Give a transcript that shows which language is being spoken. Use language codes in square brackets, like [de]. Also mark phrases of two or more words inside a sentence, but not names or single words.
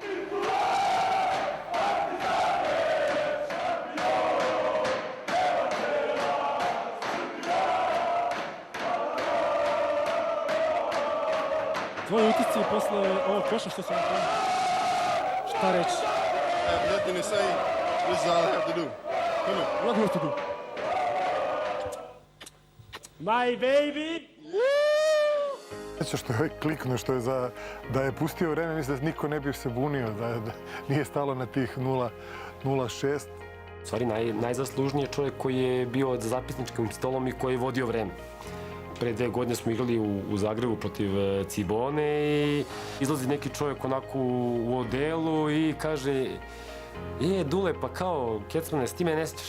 [sr] Tvoje utisci posle ovog koša što sam napravio? Šta reći? [en] Nothing to say. This is all I have to do. Come on. What have to do? My baby! [sr] Sjeća što je kliknuo, što je da je pustio vreme, mislim da niko ne bi se bunio, da nije stalo na tih 0,6. U stvari, najzaslužniji je čovjek koji je bio za zapisničkim stolom i koji je vodio vreme. Pre 2 godine smo igrali u Zagrebu protiv Cibone i izlazi neki čovjek onako u odelu i kaže Dule, pa kao, Kecmane, s time ne sjećaš?